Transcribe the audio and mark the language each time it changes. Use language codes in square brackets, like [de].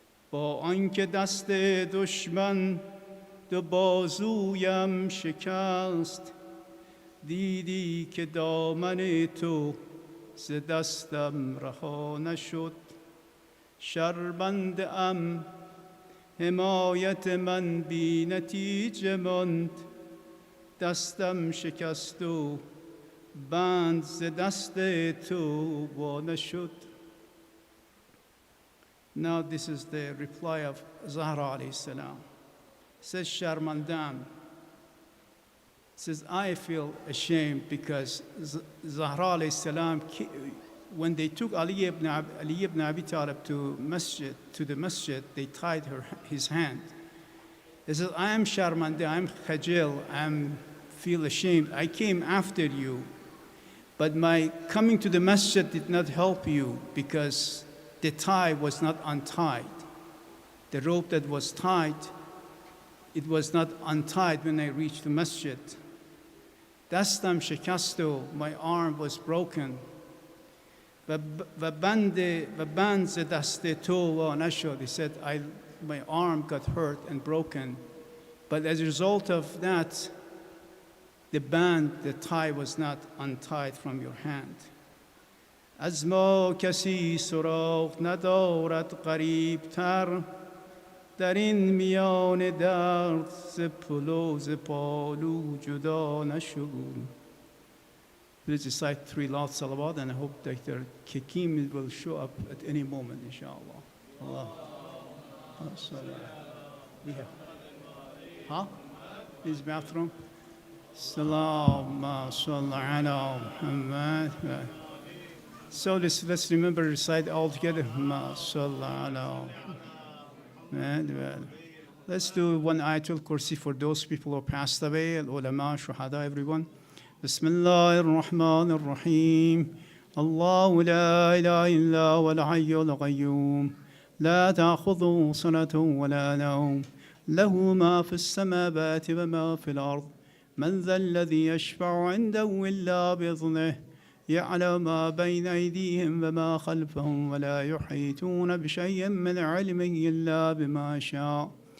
[fa] با آنکه دست دشمن دو بازویم شکست دیدی که دامن تو ز دستم رها نشد شرمنده ام حمایت من بی نتیجه ماند دستم شکست و بند ز دست تو وا نشد. [en] Now this is the reply of Zahra alayhi salam. Says Sharmandam, says I feel ashamed because Zahra alayhi salam, when they took Ali ibn Abi Talib to the masjid, they tied his hand. He says, I am Sharmanda, I am Khajil, I feel ashamed. I came after you, but my coming to the masjid did not help you because the tie was not untied. The rope that was tied, it was not untied when I reached the masjid. Dastam shekasto, my arm was broken. [fa] و بند ز دست تو وا نشد. [en] He said, my arm got hurt and broken. But as a result of that, the tie was not untied from your hand. [fa] از ما کسی سراغ ندارد قریب تر در این میان درد ز پلو ز پالو جدا نشد. [en] Please recite 3 loud salawat, and I hope Dr. Kikim will show up at any moment, inshallah. Allah. We have. Huh? His bathroom. [ar] Salama sallallahu ala Muhammad. [en] So let's remember to recite all together. Sallallahu ala Muhammad. Let's do one ayatul kursi for those people who passed away, al-ulama, shuhada, everyone. [ar] بسم الله الرحمن الرحيم الله لا إله إلا هو الحي القيوم لا تأخذه سنة ولا نوم له ما في السماوات وما في الأرض من ذا الذي يشفع عنده إلا بإذنه يعلم ما بين أيديهم وما خلفهم ولا يحيطون بشيء من علمه إلا بما شاء